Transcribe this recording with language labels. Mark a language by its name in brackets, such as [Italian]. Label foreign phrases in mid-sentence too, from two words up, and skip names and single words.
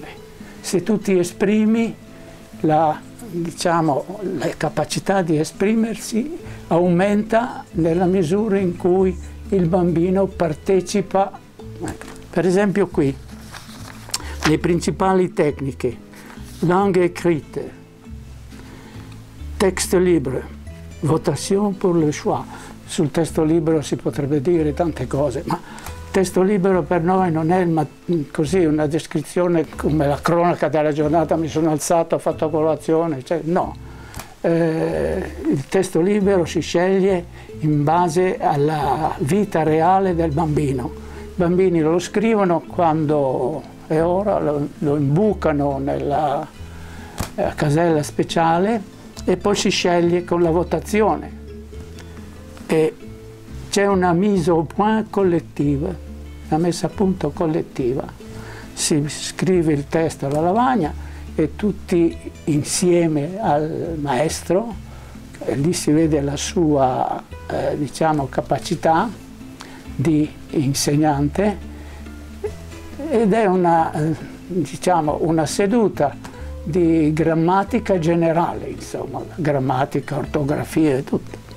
[Italian] Se tu ti esprimi, la capacità di esprimersi aumenta nella misura in cui il bambino partecipa. Per esempio qui, le principali tecniche, [French] langue écrite, texte libre, votation pour le choix. [Italian] Sul testo libero si potrebbe dire tante cose, ma testo libero per noi non è così una descrizione come la cronaca della giornata, mi sono alzato, ho fatto colazione, cioè, no. Il testo libero si sceglie in base alla vita reale del bambino. I bambini lo scrivono quando è ora, lo imbucano nella casella speciale e poi si sceglie con la votazione. E c'è una [French] mise au point [Italian] collettiva, una messa a punto collettiva. Si scrive il testo alla lavagna e tutti insieme al maestro, e lì si vede la sua diciamo, capacità di insegnante ed è diciamo, una seduta di grammatica generale, insomma, grammatica, ortografia e tutto.